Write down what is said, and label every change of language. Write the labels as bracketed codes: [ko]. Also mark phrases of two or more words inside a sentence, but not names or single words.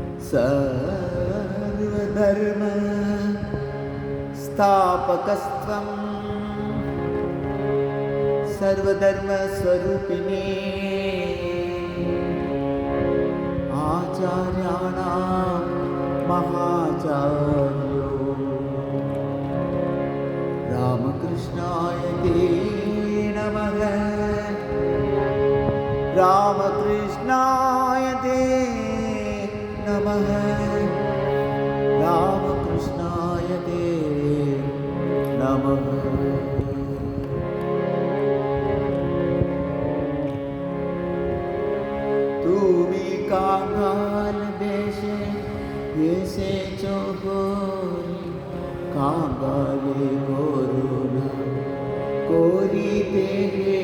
[sa] सर्वधर्म स्थापकस्त्वं सर्वधर्म स्वरूपिणे आचार्याणां महाचार्यो रामकृष्णाय ते नमः। रामकृष्णाय ते नमः। रामकृष्णाय ते नमः। [bn] তুমি কাঙাল বেশে এসেছো হরি, কাঙালে করুণা করিতে হে।